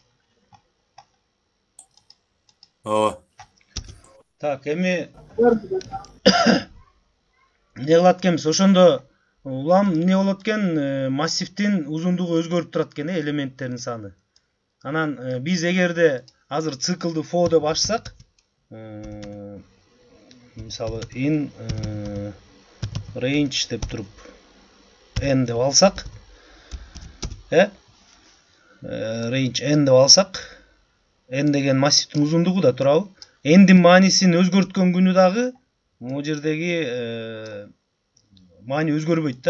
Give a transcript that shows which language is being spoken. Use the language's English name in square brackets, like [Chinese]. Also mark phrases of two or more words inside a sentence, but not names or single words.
[Kyrgyz] O. Так, эми не кылат экенбиз? Ошондо улам эмне болот экен? Массивдин узундугу өзгөрүп турат экен, элементтердин саны. Анан биз эгерде азыр циклды for деп ачсак, мисалы [English] in range [Kyrgyz] деп туруп n деп алсак, range n деп алсак, n деген массивдин узундугу да турабы? N'дин маанисин өзгөрткөн күнү дагы могу жердеги маани өзгөрбөйт да.